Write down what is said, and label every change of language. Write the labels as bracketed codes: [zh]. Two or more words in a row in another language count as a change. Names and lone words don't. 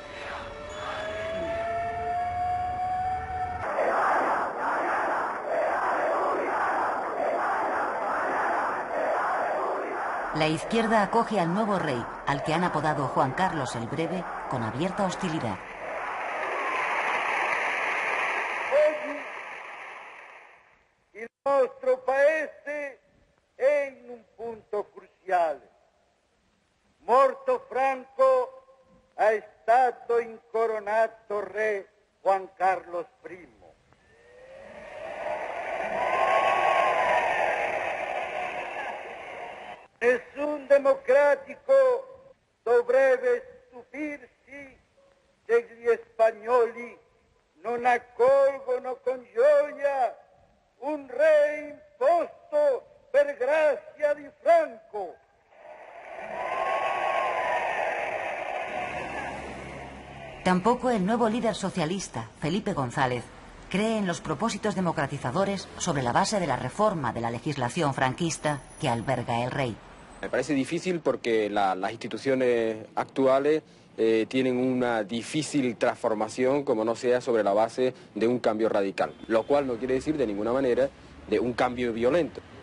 [es] La izquierda acoge al nuevo rey, al que han apodado Juan Carlos el Breve, con abierta hostilidad. [it] Il nostro paese è in un punto cruciale. Morto Franco, è stato incoronato re Juan Carlos I. Nessun democratico dovrebbe stupirsi se gli spagnoli non accolgono con gioia un re imposto per grazia di Franco. [es] Tampoco el nuevo líder socialista, Felipe González, cree en los propósitos democratizadores sobre la base de la reforma de la legislación franquista que alberga el rey. Me parece difícil porque las instituciones actuales tienen una difícil transformación como no sea sobre la base de un cambio radical, lo cual no quiere decir de ninguna manera de un cambio violento.